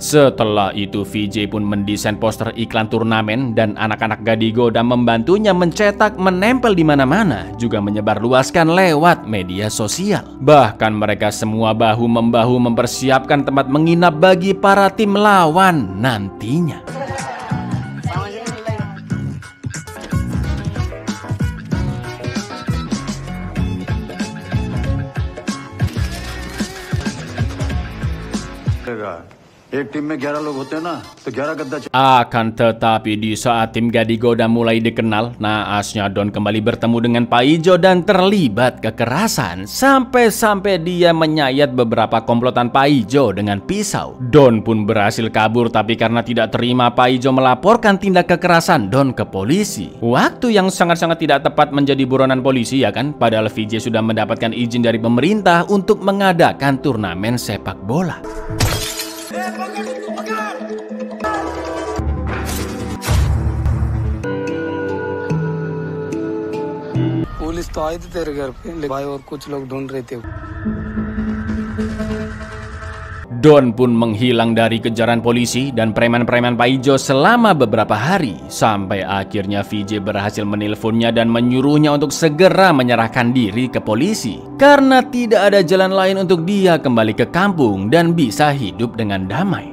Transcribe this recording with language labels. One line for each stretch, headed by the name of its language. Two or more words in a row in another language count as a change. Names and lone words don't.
Indonesian: Setelah itu, VJ pun mendesain poster iklan turnamen, dan anak-anak Gadigodam membantunya mencetak, menempel di mana-mana, juga menyebarluaskan lewat media sosial. Bahkan mereka semua bahu-membahu mempersiapkan tempat menginap bagi para tim lawan nantinya.
Hindi: एक टीम में 11 लोग होते हैं ना तो 11 गद्दा
Indonesian: Akan tetapi di saat tim Gadigodam mulai dikenal, naasnya Don kembali bertemu dengan Pak Ijo dan terlibat kekerasan, sampai-sampai dia menyayat beberapa komplotan Pak Ijo dengan pisau. Don pun berhasil kabur, tapi karena tidak terima, Pak Ijo melaporkan tindak kekerasan Don ke polisi. Waktu yang sangat-sangat tidak tepat menjadi buronan polisi, ya kan? Padahal VJ sudah mendapatkan izin dari pemerintah untuk mengadakan turnamen sepak bola.
Hindi: पुलिस तो आई थी तेरे घर पे भाई और कुछ लोग ढूंढ रहे थे
Indonesian: Don pun menghilang dari kejaran polisi dan preman-preman Pak Ijo selama beberapa hari, sampai akhirnya VJ berhasil menelponnya dan menyuruhnya untuk segera menyerahkan diri ke polisi karena tidak ada jalan lain untuk dia kembali ke kampung dan bisa hidup dengan damai.